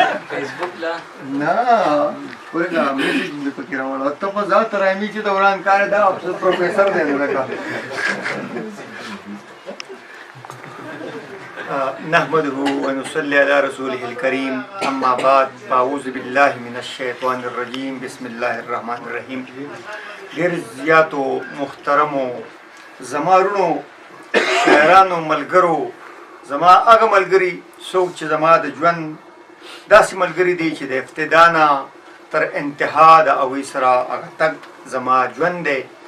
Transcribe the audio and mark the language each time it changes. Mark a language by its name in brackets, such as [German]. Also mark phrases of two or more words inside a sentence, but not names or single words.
[Pashto] فیسبوک لا؟ نه، ورته میسج مې پکې راوړل. ته په ذات رحمي چې د وران کار دا پروفیسر دی نو لکه. [Arabic] نحمده ونصلي على رسوله الكريم. أما بعد، فأعوذ بالله من الشيطان الرجيم. بسم الله الرحمن الرحيم. [Pashto] ډېر زیاتو محترمو زما ورونو، شاعرانو، ملګرو، زما هغه ملګري څوک چې زما د ژوند داسې ملګري دي چې د ابتدا نه تر انتها د هغوی سره هغه تګ زما ژوند دی.